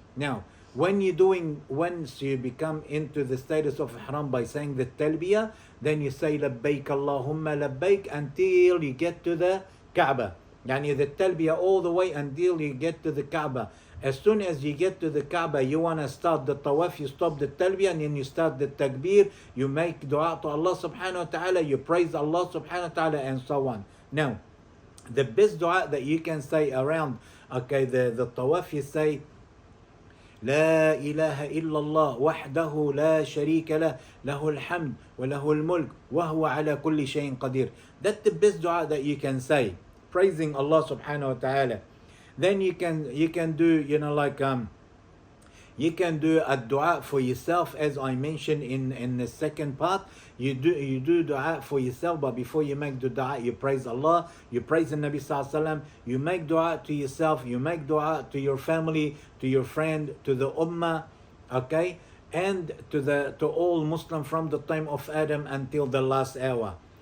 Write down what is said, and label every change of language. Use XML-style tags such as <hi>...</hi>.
<en>Now once you become into the status of ihram by saying the talbiyah, then you say labbaik Allahumma labbaik until you get to the Kaaba. Yani the talbiyah all the way until you get to the Kaaba. As soon as you get to the Kaaba, you want to start the tawaf, you stop the talbiyah and then you start the takbir, you make dua to Allah subhanahu wa ta'ala, you praise Allah subhanahu wa ta'ala, and so on. Now, the best dua that you can say around the tawaf, you say</en> <ar>لا إله إلا الله وحده لا شريك له له الحمد وله الملك وهو على كل شيء قدير.</ar> <en>That's the best dua that you can say, praising Allah subhanahu wa ta'ala. Then you can do you can do a dua for yourself, as I mentioned in the second part. You do dua for yourself, but before you make the dua, you praise Allah, you praise the Nabi Sallallahu Alaihi Wasallam, you make dua to yourself, you make dua to your family, to your friend, to the ummah, okay, and to all Muslims from the time of Adam until the last hour.</en>